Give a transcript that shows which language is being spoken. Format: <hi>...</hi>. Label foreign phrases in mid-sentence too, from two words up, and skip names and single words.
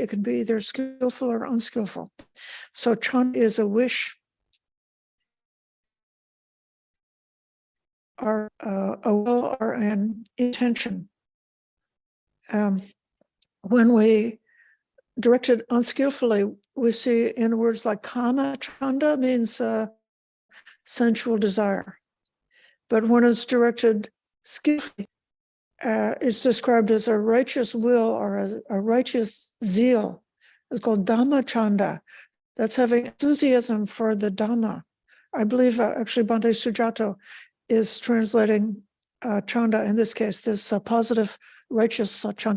<en>It can be either skillful or unskillful. So Chanda is a wish, or a will, or an intention. When we direct it unskillfully, we see in words like kama, chanda means sensual desire. But when it's directed skillfully, it's described as a righteous will or a righteous zeal. It's called</en> <pi>Dhamma chanda.</pi> <en>That's having enthusiasm for the Dhamma. I believe actually Bhante Sujato is translating chanda in this case, this positive righteous chanda.</en>